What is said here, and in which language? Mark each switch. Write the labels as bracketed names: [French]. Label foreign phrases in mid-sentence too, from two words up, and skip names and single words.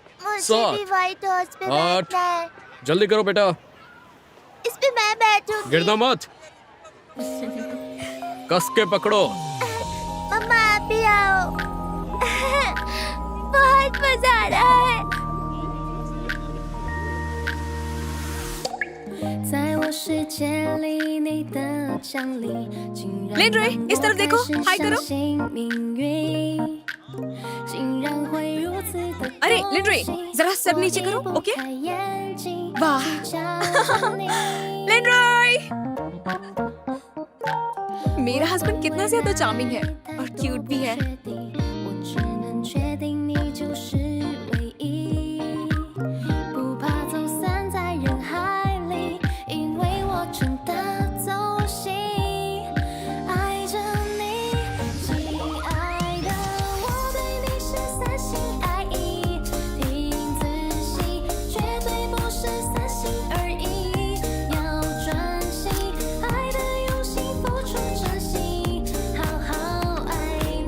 [Hindi] मुझे सात, भी [English] white horse [Hindi] पे 8 बैठना है। जल्दी करो बेटा, इस पे मैं बैठूंगी। गिरना मत, कस के पकड़ो। मम्मा आप भी आओ। बहुत मजा आ रहा है। [Chinese] 在我世界里，你的降临竟然 [Hindi] लेन रे, इस तरफ देखो, [Chinese] 让我 [Hindi] हाय [Chinese] 开始 [Hindi] करो। [Chinese] 相信命运，竟然会如此的 [Hindi] अरे लेन रे, जरा सर नीचे करो, ओके? वाह। लेन रे, मेरा हस्बैंड कितना ज्यादा चार्मिंग है और क्यूट भी है। [Chinese] 我只能确定你就是唯一，不怕走散在人海里，因为我真的走心，爱着你，亲爱的，我对你是三心二意，听仔细，绝对不是三心二意，要专心，爱的用心，付出真心，好好爱你。